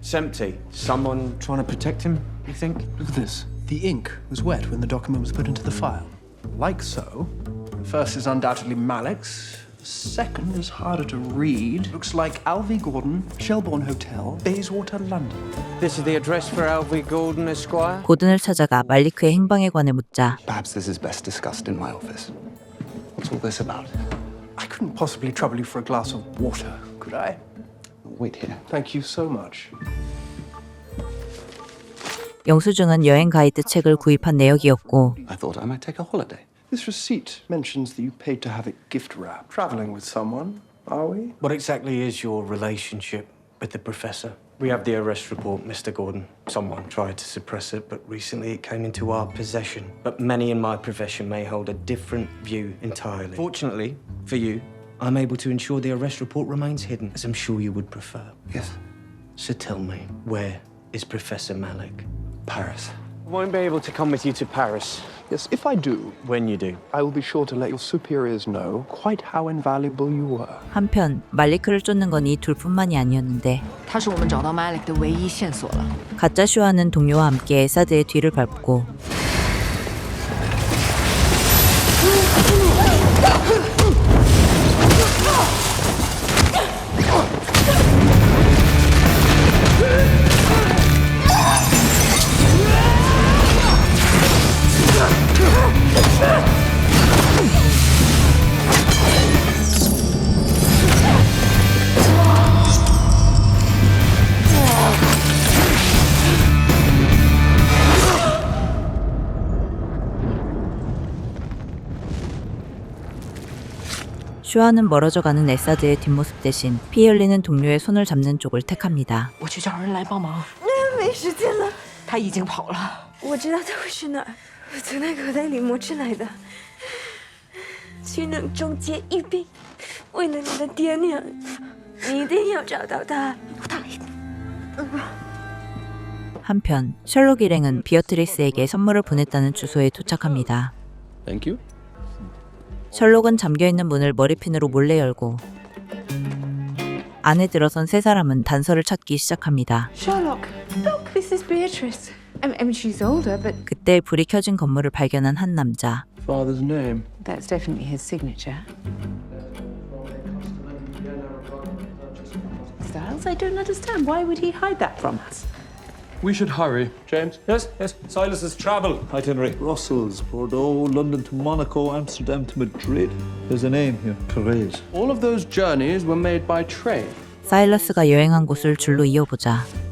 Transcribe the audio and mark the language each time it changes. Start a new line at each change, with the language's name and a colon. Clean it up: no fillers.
English: It's empty. Someone trying to protect him, you think? Look at this. The ink was wet when the document was put into the file. Like so. The first is undoubtedly Malik's. The second is harder to read. Looks like Alvy Gordon, Shelbourne Hotel, Bayswater, London. This is the address for Alvy Gordon, Esquire?
Korean: 고든을 찾아가 말리크의 행방에 관해 묻자
English: Perhaps this is best discussed in my office. What's all this about? I couldn't possibly trouble you for a glass of water, could I? Wait here. Thank you so much.
Korean: 영수증은 여행 가이드 책을 구입한 내역이었고
English: I thought I might take a holiday. This receipt mentions that you paid to have it gift wrapped. Traveling with someone, are we? What exactly is your relationship with the professor? We have the arrest report, Mr. Gordon. Someone tried to suppress it, but recently it came into our possession. But many in my profession may hold a different view entirely. Fortunately for you, I'm able to ensure the arrest report remains hidden, as I'm sure you would prefer. Yes. So tell me, where is Professor Malik? Paris. I won't be able to come with you to Paris. Yes, if I do, When you do. I will be sure to let your superiors know quite how invaluable you were.
Korean: 한편 말리크를 쫓는 건 이 둘뿐만이 아니었는데
Chinese: 他是我们找到 Malik 的唯一线索了。
Korean: 가짜 슈아는 동료와 함께 에사드의 뒤를 밟고 슈아는 멀어져가는 에사드의 뒷모습 대신 피 흘리는 동료의 손을 잡는 쪽을 택합니다.
Chinese: 我去找人来帮忙。没时间了，他已经跑了。我知道他会去哪儿，我从那口袋里摸出来的。去能终结疫病，为了你的爹娘，你一定要找到他。我打一。
Korean: 한편 셜록 일행은 비어트리스에게 선물을 보냈다는 주소에 도착합니다.
English: Thank you.
Korean: 셜록은 잠겨있는 문을 머리핀으로 몰래 열고 안에 들어선 세 사람은 단서를 찾기 시작합니다.
English: Sherlock, look, this is Beatrice. I mean, she's older, but
Korean: 그때 불이 켜진 건물을 발견한 한 남자.
English: Father's name. that's definitely his signature. Styles, I don't understand. Why would he hide that from us? We should hurry. James? Yes, yes. Silas's travel itinerary. Brussels, Bordeaux, London to Monaco, Amsterdam to Madrid. There's a name here. Therese. All of those journeys were made by train.
Korean: 사일러스가 여행한 곳을 줄로 이어보자.